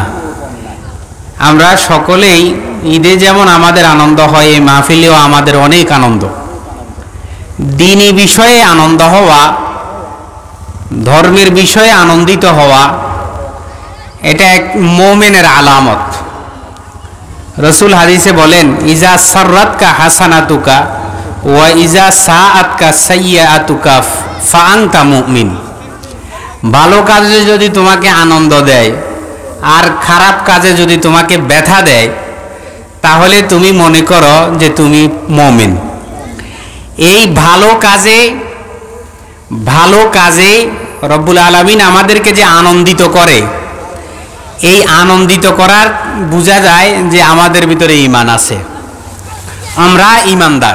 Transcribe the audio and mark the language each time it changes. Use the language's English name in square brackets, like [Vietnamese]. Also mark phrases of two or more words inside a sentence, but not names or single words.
[Bangla] আমরা সকলেই ঈদে যেমন আমাদের আনন্দ হয়, এই মাহফিলেও আমাদের অনেক আনন্দ। দ্বীনি বিষয়ে আনন্দ হওয়া, ধর্মের বিষয়ে আনন্দিত হওয়া, এটা এক মুমিনের আলামত। রসূল হাদীসে বলেন [Arabic] إذا سرّت ك حسناتك و إذا ساءت ك سيئاتك فأنت مؤمن. [Bangla] ভালো কাজে যদি তোমাকে আনন্দ দেয় আর খারাপ কাজে যদি তোমাকে ব্যথা দেয়, তাহলে তুমি মনে করো যে তুমি মুমিন। এই ভালো কাজে রব্বুল আলামিন আমাদেরকে যে আনন্দিত করে, এই আনন্দিত করার বোঝা যায় যে আমাদের ভিতরে ঈমান আছে, আমরা ঈমানদার।